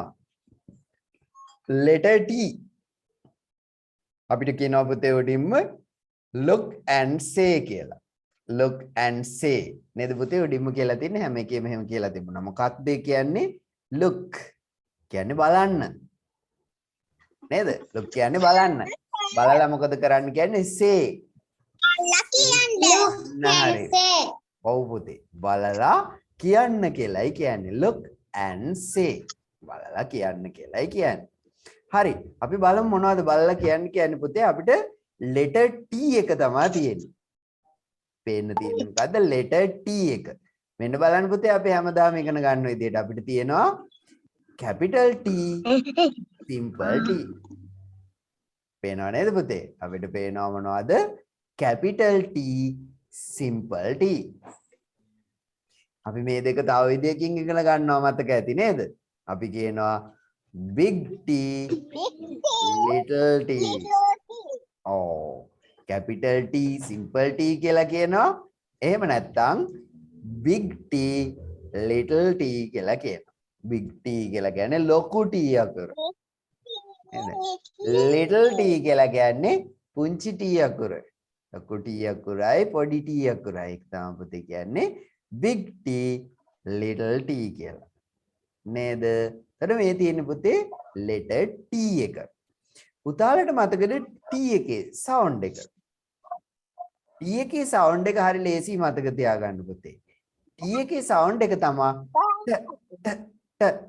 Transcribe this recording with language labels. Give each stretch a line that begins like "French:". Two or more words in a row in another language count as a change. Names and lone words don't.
English: letter T.
Sinhala: අපිට කියනවා පුතේ උඩින්ම
English: look and say
Sinhala: කියලා.
English: look and say.
Sinhala: නේද පුතේ උඩින්ම කියලා තින්නේ හැම එකේම එහෙම කියලා තිබුණා. මොකක්ද කියන්නේ? look කියන්නේ බලන්න. නේද? look කියන්නේ බලන්න. බලලා මොකද කරන්න කියන්නේ? say. ඔව් පුතේ. බලලා කියන්න කියලායි කියන්නේ.
English: look and say.
Sinhala: බලලා කියන්න කියලායි කියන්නේ. හරි. අපි බලමු මොනවද බලලා කියන්නේ පුතේ අපිට
English: letter T
Sinhala: එක තමයි තියෙන්නේ. පේන්න තියෙන්නේ මොකද්ද?
English: letter T
Sinhala: එක. මෙන්න බලන්න පුතේ අපි හැමදාම ඉගෙන ගන්න විදිහට අපිට තියෙනවා
English: capital T, simple T.
Sinhala: පේනව නේද පුතේ? අපිට පේනවා මොනවද?
English: capital T, simple T.
Sinhala: අපි මේ දෙක තව විදියකින් ඉගෙන ගන්නවා මතක ඇති නේද? අපි කියනවා
English: big T, little t. Oh, capital T, simple T
Sinhala: කියලා කියනවා. එහෙම නැත්නම්
English: big T, little t
Sinhala: කියලා කියනවා.
English: big T
Sinhala: කියලා කියන්නේ ලොකු T අකුර.
English: little t
Sinhala: කියලා කියන්නේ පුංචි T අකුර. ලොකු T අකුරයි පොඩි T අකුරයි. ඒක තමයි පුතේ කියන්නේ
English: big T, little t
Sinhala: කියලා. නේද? එතන මේ තියෙන පුතේ
English: letter T
Sinhala: එක. පුතාලට මතකද T එකේ sound එක? T එකේ sound එක හරි ලේසි මතක තියාගන්න පුතේ. T එකේ sound එක තමයි ට.